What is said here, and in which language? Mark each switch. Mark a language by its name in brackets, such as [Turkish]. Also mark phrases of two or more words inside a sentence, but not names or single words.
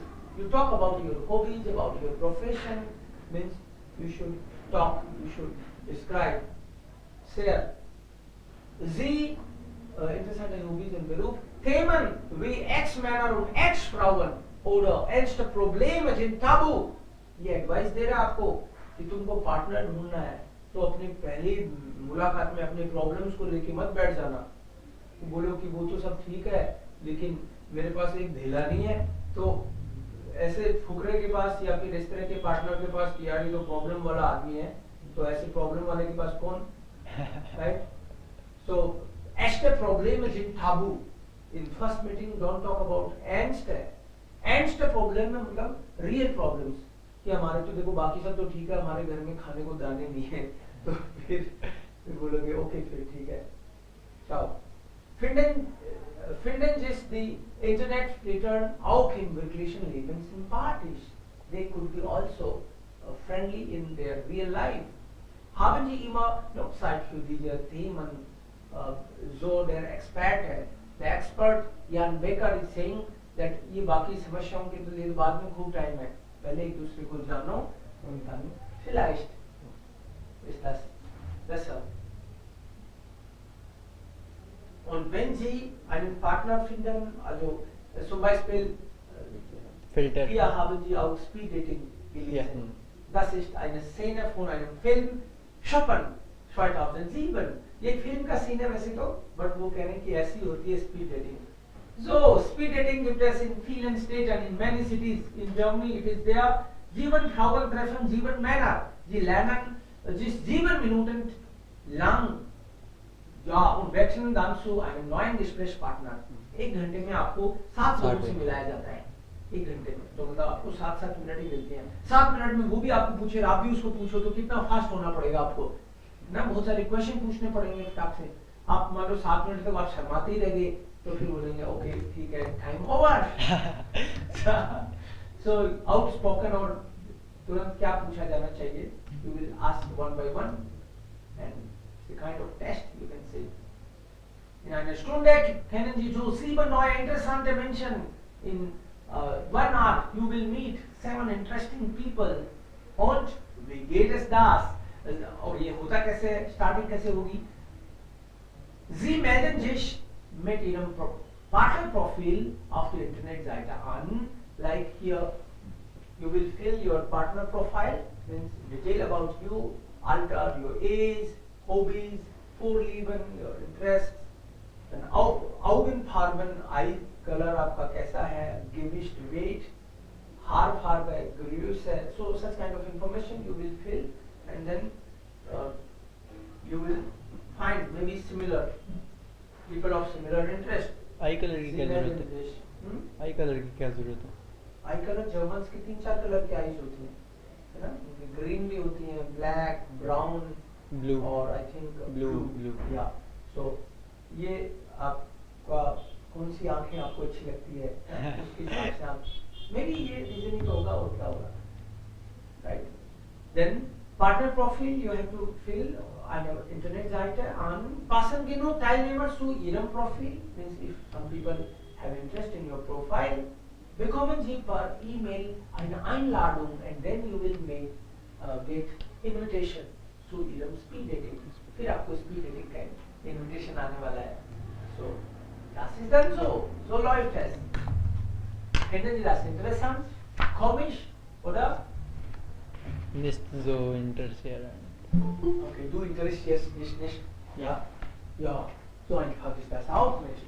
[English] You talk about your hobbies, about your profession, means you should talk, you should describe. [German] Sehr. Sie, interessante Hobbys und Beruf. Themen wie Ex-Männer und Ex-Frauen oder ernste Probleme sind tabu. [Hindi] ये एडवाइस दे रहा है आपको कि तुमको पार्टनर ढूंढना है तो अपनी पहली मुलाकात में अपने प्रॉब्लम्स को लेके मत बैठ जाना। बोलो कि वो तो सब ठीक है लेकिन मेरे पास एक धेला नहीं है, तो ऐसे फुकरे के पास या फिर इस तरह के पार्टनर के पास कि यार ये तो प्रॉब्लम वाला आदमी है, तो ऐसे प्रॉब्लम वाले के पास कौन, राइट? [German] सो echte Probleme sind tabu. [English] In first meeting don't talk about [German] ernste Probleme, [Hindi] मतलब [English] real problems [Hindi] कि हमारे तो देखो बाकी सब तो ठीक है, हमारे घर में खाने को दाने नहीं है, तो फिर बोलोगे ओके फिर ठीक है ciao. [German] Finden sich die Internetflittern auch im wirklichen Leben sympathisch. [English] They could be also friendly in their real life. [German] Haben Sie immer noch Zeit für diese Themen? So der Experte, der Expert Jan Becker [English] is saying that [Hindi] ये बाकी समस्याओं के लिए बाद में खूब टाइम है, पहले एक दूसरे को जानो [German] und dann vielleicht ist das besser. Und wenn Sie einen Partner finden, also zum Beispiel Filter. hier haben Sie auch Speed Dating gelesen. Ja. Das ist eine Szene von einem Film Chopin 2007. [Hindi] ये फिल्म का सीन है वैसे तो, बट वो कह रहे हैं कि ऐसी होती है [English] speed dating. [German] So [English] speed dating [German] gibt es in vielen Städten, [English] in many cities in Germany it is there. [German] 7 Frauen treffen 7 Männer. Sie lernen sich 7 Minuten lang ja und wechseln dann zu einem neuen Gesprächspartner. [Hindi] एक घंटे में आपको 7 लोगों से मिलाया जाता है, एक घंटे में, तो मतलब आपको 7 मिनट ही मिलते हैं। 7 मिनट में वो भी आपको पूछे, आप भी उसको पूछो, तो कितना फास्ट होना पड़ेगा आपको ना, बहुत सारे क्वेश्चन पूछने पड़ेंगे फटाक से। आप मान लो 7 मिनट तक आप शर्माते ही रहे तो फिर बोलेंगे ओके ठीक है [English] time over. so outspoken [Hindi] और तुरंत क्या पूछा जाना चाहिए, [English] you will ask one by one and the kind of test you can say. [German] In einer Stunde kennen Sie so 7 neue interessante Menschen. [English] In 1 hour you will meet 7 interesting people. [German] Und wie geht es das? [Hindi] और ये होता कैसे, स्टार्टिंग कैसे होगी? [German] Sie melden sich mit Ihrem Partnerprofil auf der Internetseite an. [English] Like here, you will fill your partner profile, means detail about you, alter, your age, hobbies, Vorlieben, your interests, and Augenfarben, eye color [Hindi] आपका कैसा है, [German] Gewicht, weight, Haarfarbe, Grüße, [English] so such kind of information you will fill, and then you will find maybe similar people of similar interest. eye color [Hindi] की क्या [English] Similar [Hindi] जरूरत है? [English] interest. eye color [Hindi] की क्या जरूरत है? [English] eye color Germans [Hindi] की 3-4 कलर की आईज होती हैं, है ना? ग्रीन भी होती हैं, [English] black, brown ब्लू और I think ब्लू [Hindi] या सो ये आपका कौन सी आंखें आपको अच्छी लगती है उसके हिसाब से आप [English] may be [Hindi] ये रीजनिंग होगा और क्या होगा, राइट? [English] then partner profile you have to fill [German] eine Internetseite an. Passen genug Teilnehmer zu Ihrem Profil? [English] Means if some people have interest in your profile, [German] bekommen Sie per E-Mail eine Einladung [English] and then you will get invitation [German] zu Ihrem Speed Dating. [Hindi] फिर आपको [English] Speed Dating [Hindi] का invitation आने वाला है. [German] So, das ist dann so. So läuft es. Finden Sie das interessant? Komisch? Oder? Nicht so interessiert. Okay, du interessierst dich nicht. Ja? Ja, so einfach ist das auch nicht.